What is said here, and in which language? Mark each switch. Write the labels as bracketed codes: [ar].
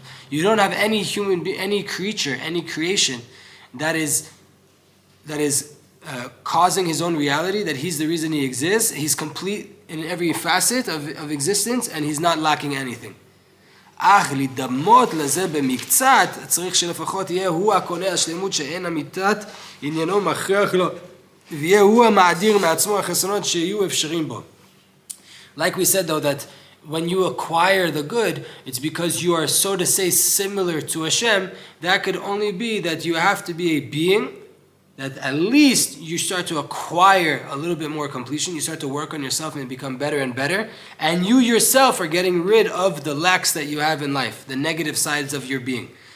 [en] You don't have any human being, any creature, any creation that is causing his own reality, that he's the reason he exists. He's complete in every facet of existence, and he's not lacking anything. [he] אך לדמות לזה במקצת, צריך שלפחות יהיה הוא הקונה השלמות שאין אמיתת עניינו מכריח לו, ויהיה הוא המאדיר מעצמו החסרונות שיהיו אפשרים בו. [en] Like we said though, that when you acquire the good, it's because you are, so to say, similar to Hashem. That could only be that you have to be a being that at least you start to acquire a little bit more completion. You start to work on yourself and become better and better. And you yourself are getting rid of the lacks that you have in life, the negative sides of your being.